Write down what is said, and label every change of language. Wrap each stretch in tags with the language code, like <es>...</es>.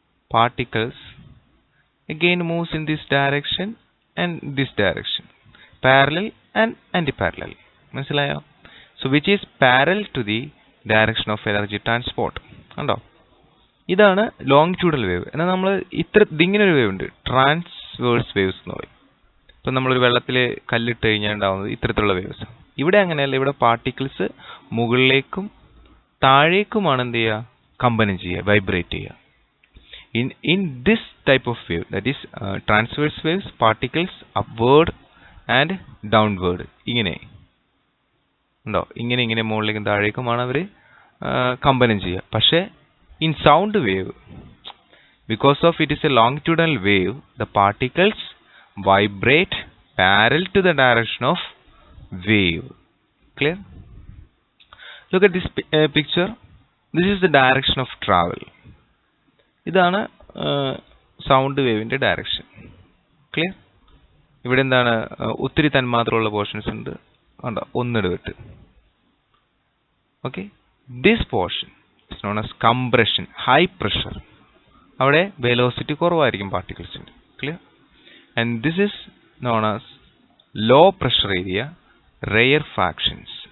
<en>particles again moves in this direction and this direction, parallel and anti-parallel.</en> <ml>മനസ്സിലായോ?</ml> <en>So which is parallel to the direction of energy transport.</en> <ml>കണ്ടോ? ഇതാണ് longitudinal wave. എന്നാൽ നമ്മൾ ഇങ്ങനെ ഒരു wave ഉണ്ട്, transverse waves എന്ന് പറയും. ഇപ്പം നമ്മളൊരു വെള്ളത്തിൽ കല്ലിട്ട് കഴിഞ്ഞാൽ ഉണ്ടാവുന്നത് ഇത്തരത്തിലുള്ള വേവ്സ്. ഇവിടെ അങ്ങനെയല്ല. ഇവിടെ പാർട്ടിക്കിൾസ് മുകളിലേക്കും താഴേക്കുമാണ് എന്ത് ചെയ്യുക? കമ്പനം ചെയ്യുക, വൈബ്രേറ്റ് ചെയ്യുക.</ml> <en>In this type of wave, that is transverse waves, particles upward and downward</en> <ml>ഇങ്ങനെ ഉണ്ടോ? ഇങ്ങനെ മുകളിലേക്കും താഴേക്കുമാണ് അവർ കമ്പനം ചെയ്യുക.</ml> <en>പക്ഷേ in sound wave, because of it is a longitudinal wave, the particles vibrate parallel to the direction of wave. Clear? Look at this picture. This is the direction of travel.</en> <ml>ഇതാണ് sound വേവിന്റെ direction.</ml> <en>Clear?</en> <ml>ഇവിടെ എന്താണ് ഒത്തിരി തന്മാത്രയുള്ള portions ഉണ്ട്, ഉണ്ടോ, ഒന്നിടവിട്ട്.</ml> <en>Okay, this portion is known as compression, high pressure.</en> <ml>അവിടെ velocity കുറവായിരിക്കും പാർട്ടിക്കിൾസിൻ്റെ.</ml> <en>Clear? And this is known as low pressure area, rare fractions.</en>